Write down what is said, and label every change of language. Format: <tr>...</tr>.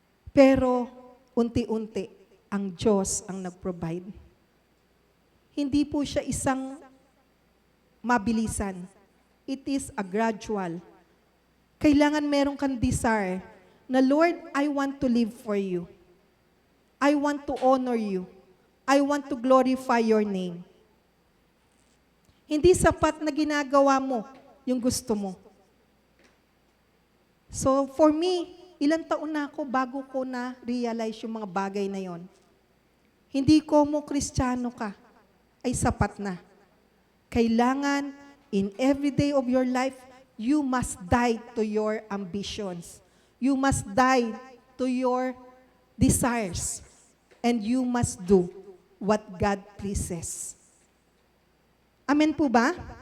<tl>Pero unti-unti, ang Diyos ang nag-provide. Hindi po siya isang mabilisan.</tl> <en>It is a gradual.</en> <tl>Kailangan meron kang</tl> <en>desire na, Lord, I want to live for you. I want to honor you. I want to glorify your name.</en> <tl>Hindi sapat na ginagawa mo yung gusto mo.</tl> <en>So for me,</en> <tl>ilang taon na ako bago ko na-realize yung mga bagay na yon. Hindi ko mo Kristiyano ka, ay sapat na. Kailangan,</tl> <en>in every day of your life, you must die to your ambitions. You must die to your desires. And you must do what God pleases. Amen po ba?</en>